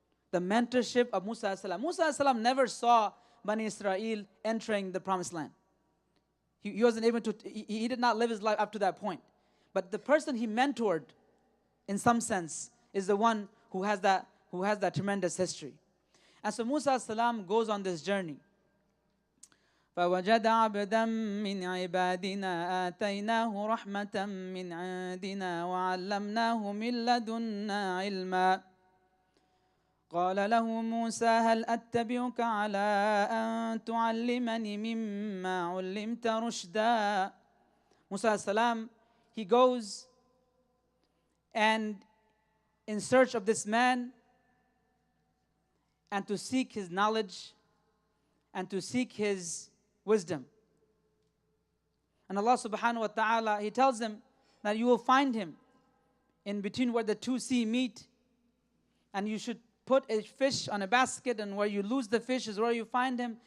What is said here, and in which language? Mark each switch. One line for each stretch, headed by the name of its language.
English: The mentorship of Musa alayhi salam. Musa alayhi salam never saw Bani Israel entering the promised land. He wasn't able to, he did not live his life up to that point. But the person he mentored, in some sense, is the one who has that tremendous history. And so Musa alayhi salam goes on this journey.
Arabic: فَوَجَدَ عَبْدًا مِّنْ عِبَادِنَا آتَيْنَاهُ رَحْمَةً مِّنْ عِندِنَا وَعَلَّمْنَاهُ مِن لَّدُنَّا عِلْمًا قال له موسى هل أتبعك على أن تعلمني مما علمت رشدا.
English: Musa alayhi salam, he goes and in search of this man and to seek his knowledge and to seek his wisdom. And Allah subhanahu wa ta'ala, He tells him that you will find him in between where the two sea meet, and you should put a fish on a basket, and where you lose the fish is where you find him.